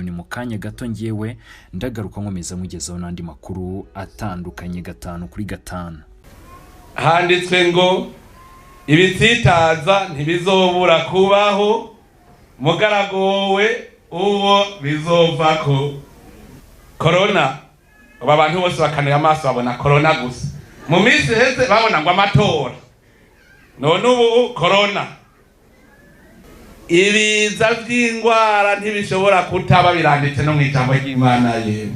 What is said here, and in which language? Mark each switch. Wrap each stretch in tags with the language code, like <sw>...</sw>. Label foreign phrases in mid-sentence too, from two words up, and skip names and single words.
<rn>Ni mu kanya gato ngiyewe ndagaruka nkomeza mugezaho n'andi makuru atandukanye 5 kuri 5. Handitswe ngo ibitsitaza ntibizobura kubaho, mugaragowe uwo bizovako. Corona, aba bantu bose bakanira amaso babona corona gusa. Mu minsi heze babona ngo amatora, none ubu corona. Ibiza by'indwara ntibishobora kutaba biranditse no mu ijambo ry'Imana yemwe.</rn>